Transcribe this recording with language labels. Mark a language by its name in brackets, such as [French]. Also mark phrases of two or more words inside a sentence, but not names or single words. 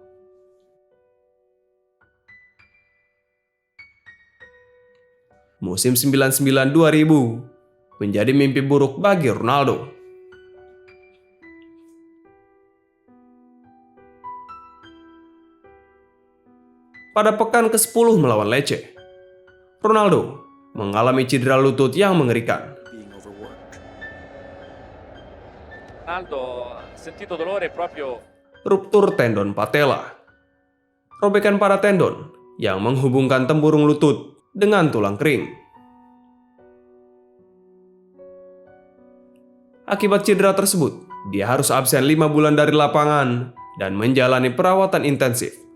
[Indonesian] Musim 99-2000 menjadi mimpi buruk bagi Ronaldo. Pada pekan ke-10 melawan Lecce, Ronaldo mengalami cedera lutut yang mengerikan. [Italian] Ronaldo ha sentito dolore proprio. [Indonesian] Ruptur tendon patella. Robekan pada tendon yang menghubungkan tempurung lutut dengan tulang kering. Akibat cedera tersebut, dia harus absen 5 bulan dari lapangan dan menjalani perawatan intensif.